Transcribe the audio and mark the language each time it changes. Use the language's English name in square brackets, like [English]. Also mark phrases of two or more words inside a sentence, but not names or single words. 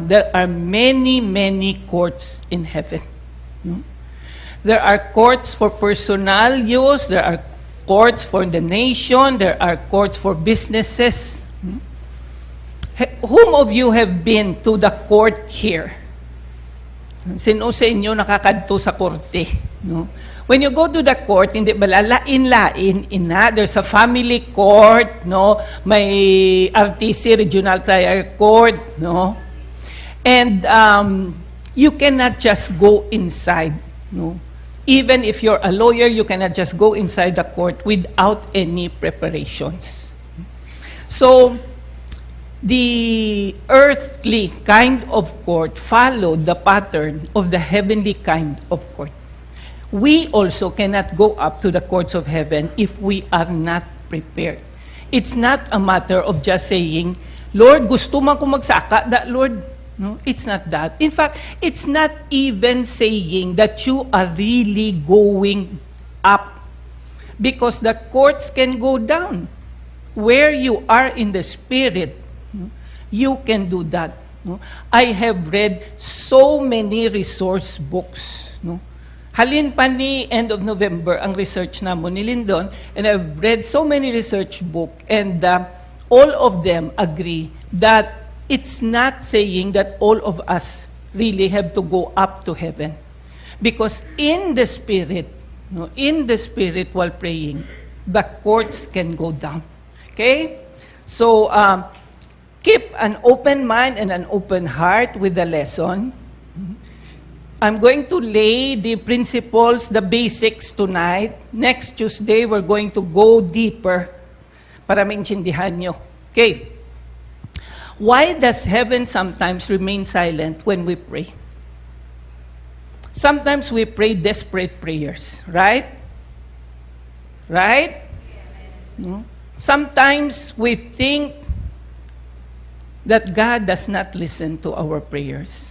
[English] There are many, many courts in heaven. There are courts for personal use. There are courts for the nation. There are courts for businesses. Whom of you have been to the court here? [Hiligaynon] Sino sa inyo nakakadto sa korte? [English] When you go to the court, [Hiligaynon] hindi ba lain-lain, [English] there's a family court, may RTC, Regional Trial Court, and you cannot just go inside, Even if you're a lawyer, you cannot just go inside the court without any preparations. So, the earthly kind of court followed the pattern of the heavenly kind of court. We also cannot go up to the courts of heaven if we are not prepared. It's not a matter of just saying, Lord, [Hiligaynon] gusto man ko magsaka, [English] that Lord. No, it's not that. In fact, it's not even saying that you are really going up, because the courts can go down. Where you are in the spirit, you can do that. I have read so many resource books. [Hiligaynon] Halin pa ni [English] end of November [Hiligaynon] ang research namo ni Lyndon, [English] and I've read so many research book, and all of them agree that it's not saying that all of us really have to go up to heaven. Because in the spirit while praying, the courts can go down. Okay? So, keep an open mind and an open heart with the lesson. I'm going to lay the principles, the basics tonight. Next Tuesday, we're going to go deeper [Filipino] para maintindihan nyo. [English] Okay. Why does heaven sometimes remain silent when we pray? Sometimes we pray desperate prayers, right? Right? Yes. Sometimes we think that God does not listen to our prayers.